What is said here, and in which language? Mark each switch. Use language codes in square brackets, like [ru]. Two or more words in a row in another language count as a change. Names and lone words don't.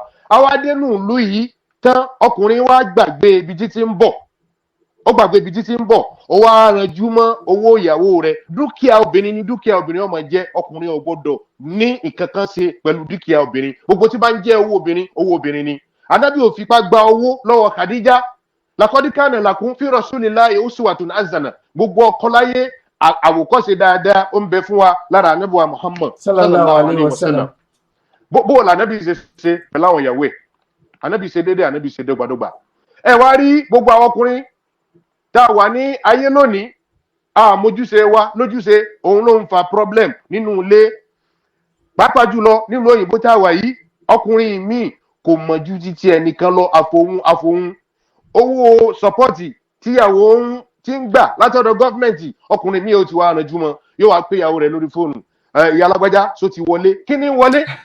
[yo] Àwa dénú ìlú yìí tán, ọkùnrin wa gbàgbé ibi títí ń bọ̀, ó gbàgbé ibi títí ń bọ̀, ó wá ranjú mọ́ owó ìyàwó rẹ̀. Dúkìá obìnrin ni dúkìá obìnrin ó máa jẹ́. Ọkùnrin ò gbọdọ̀ ní nǹkan kan ṣe pẹ̀lú dúkìá obìnrin. Gbogbo tí bá ń jẹ́ owó obìnrin ni. Ànábì ò fipá gba owó lọ́wọ́ Khadija. [ar] لقد كان لكم في رسول الله أسوة حسنة. [yo] Gbogbo ọkọ láyé àwòkọ́ṣe dáadáa ó ń bẹ fún wa lára Ànábì wa Muhammad [ar] صلى الله عليه وسلم. [yo] Bó la Ànábì ṣe pẹ̀lú àwọn ìyàwó ẹ̀. Ànábì ṣe déédéé, Ànábì ṣe dọ́gbadọ́gba. Ẹ wá rí gbogbo àwọn ọkùnrin tá a wà ní ayé lónìí, àmójúṣe wa lójúṣe òun ló ń fa problem nínú ilé pàápàá jùlọ nílùú òyìnbó tá a wà yìí ọkùnrin míì kò mọ̀ ju títí ẹnìkan lọ àfohùn owó sọpọ́ọ̀tì tíyàwó ti ń gbà látọ̀dọ̀ gọ́ọ̀mẹ̀ntì ọkùnrin míì ó ti wá rànjú mọ́ yóò wá pé ìyàwó rẹ̀ lórí fóònù ìyá alágbájá só ti wọlé kí ni wọlé